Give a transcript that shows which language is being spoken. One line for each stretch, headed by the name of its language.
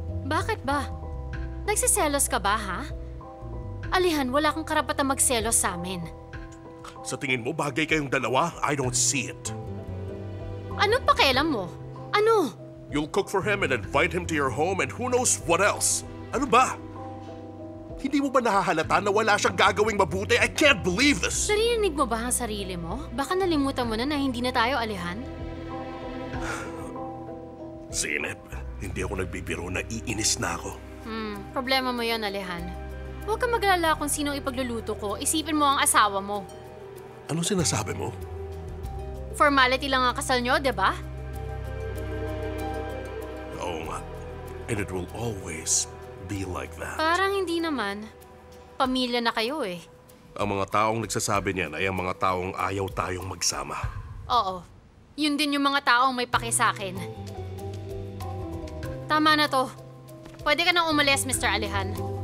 Filipino: Bakit ba? Nagsiselos ka ba, ha? Alihan, wala kang karapatan magselos sa amin. Sa tingin mo, bagay kayong dalawa?
English: I don't see it.
Filipino: Anong pakialam mo? Ano?
English: You'll cook for him and invite him to your home and who knows what else.
Filipino: Ano ba? Hindi mo ba nahahalata na wala siyang gagawing mabuti?
English: I can't believe this!
Filipino: Narinig mo ba ang sarili mo? Baka nalimutan mo na hindi na tayo alihan? Zainab, hindi ako nagbibiro na iinis na ako. Problema mo yon, Alihan. Huwag kang mag-alala kung sino ipagluluto ko. Isipin mo ang asawa mo. Ano sinasabi mo? Formality lang ang kasal nyo, di ba? Oo nga.
English: And it will always be like that.
Filipino: Parang hindi naman. Pamilya na kayo eh. Ang mga taong nagsasabi niyan ay ang mga taong ayaw tayong magsama. Oo. Yun din yung mga taong may paki sa akin. Tama na to. Pwede ka nang umalis, Mr. Alihan.